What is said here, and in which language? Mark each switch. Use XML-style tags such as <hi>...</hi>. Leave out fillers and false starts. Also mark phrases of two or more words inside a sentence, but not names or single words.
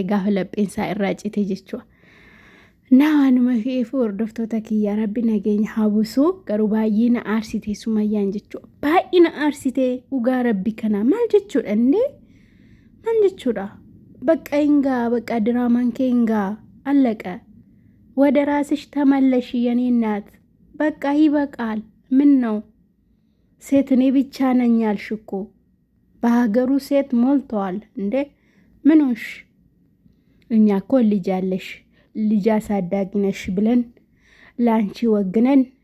<om>gaafa lapheensaa irraa cite jechuudha naanuma fi'eef hordoftoota kiyya rabbi nageenya habusu garuu baay'ee na aarsite sumayyaan jechuudha baay'ee na aarsite dhugaa rabbi kana maal jechuudha indee maal jechuudha bakka ingaa bakka diraamaan keengaa allaka</om> <am>ወደ ራስሽ ተመለሽ የኔ እናት በቃ ይበቃል ምን ነው ሴት እኔ ብቻ ነኝ ያልሽ እኮ በሀገሩ ሴት ሞልተዋል እንዴ ምንሽ እኛ እኮ ልጅ አለሽ ልጅ አሳዳጊ ነሽ ብለን ላንቺ ወግነን</am>